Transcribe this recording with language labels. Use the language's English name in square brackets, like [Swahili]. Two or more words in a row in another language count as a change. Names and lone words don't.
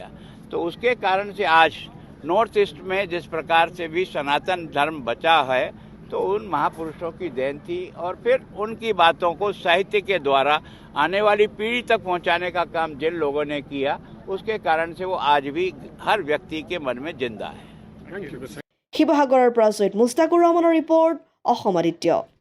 [Hindi] तो उसके कारण से आज नॉर्थ ईस्ट में जिस प्रकार से भी सनातन धर्म बचा है तो उन महापुरुषों की देन थी और फिर उनकी बातों को साहित्य के द्वारा आने वाली पीढ़ी तक पहुंचाने का काम जिन लोगों ने किया उसके कारण से वो आज भी हर व्यक्ति के मन में जिंदा है। [Assamese] শিৱসাগৰৰ পৰা সৈয়দ মুস্তাকুৰ ৰহমানৰ ৰিপৰ্ট, অসম আদিত্য।